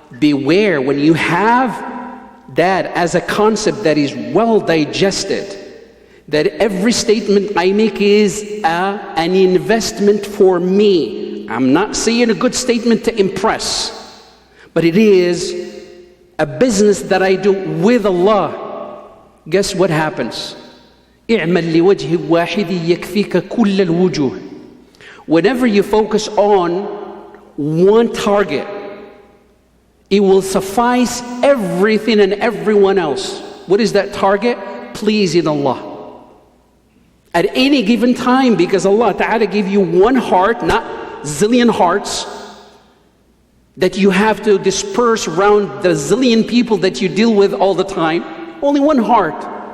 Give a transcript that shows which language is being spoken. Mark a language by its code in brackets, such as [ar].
[en] Beware when you have that as a concept that is well digested, that every statement I make is an investment for me. I'm not saying a good statement to impress, but it is a business that I do with Allah. Guess what happens? [ar] اعمل لوجه واحد يكفيك كل الوجوه. [en] Whenever you focus on one target, it will suffice everything and everyone else. What is that target? Pleasing Allah. At any given time, because Allah Ta'ala gave you one heart, not zillion hearts, that you have to disperse around the zillion people that you deal with all the time. Only one heart.